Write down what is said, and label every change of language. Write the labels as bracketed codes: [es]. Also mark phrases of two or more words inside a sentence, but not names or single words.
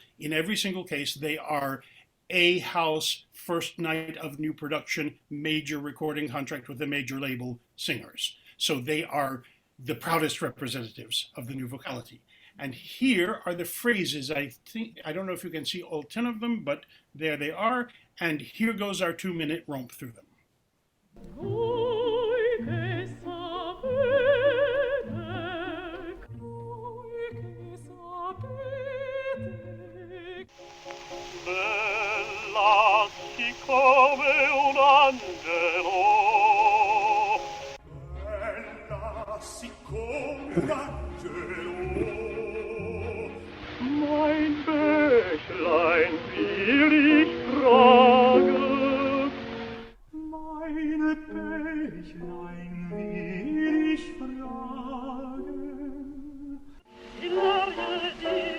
[en] In every single case, they are A house, first night of new production, major recording contract with a major label singers. So they are the proudest representatives of the new vocality. And here are the phrases. I don't know if you can see all 10 of them, but there they are. And here goes our 2-minute romp through them. [it] Bella come un angelo, bella come un angelo, [de] mein Bächlein will ich fragen, mein Bächlein will ich fragen, [it] il l'aria di